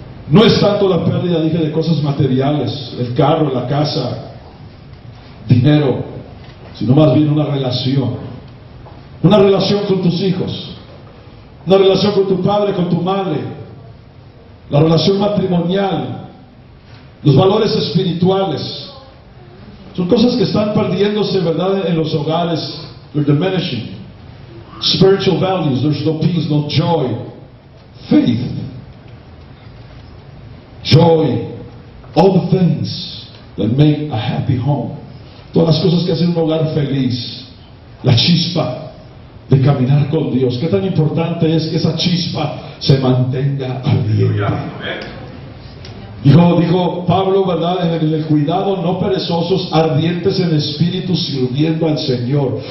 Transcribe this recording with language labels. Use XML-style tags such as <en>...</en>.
<es>No es tanto la pérdida, dije, de cosas materiales, el carro, la casa, dinero, sino más bien una relación con tus hijos, una relación con tu padre, con tu madre, la relación matrimonial, los valores espirituales. Son cosas que están perdiéndose, ¿verdad?, en los hogares.</es> <en>They're diminishing. Spiritual values, there's no peace, no joy, faith, joy, all the things that make a happy home.</en> <es>Todas las cosas que hacen un hogar feliz. La chispa de caminar con Dios. Qué tan importante es que esa chispa se mantenga ardiente. Dijo Pablo, ¿verdad?, en el cuidado, no perezosos, ardientes en espíritu, sirviendo al Señor.</es>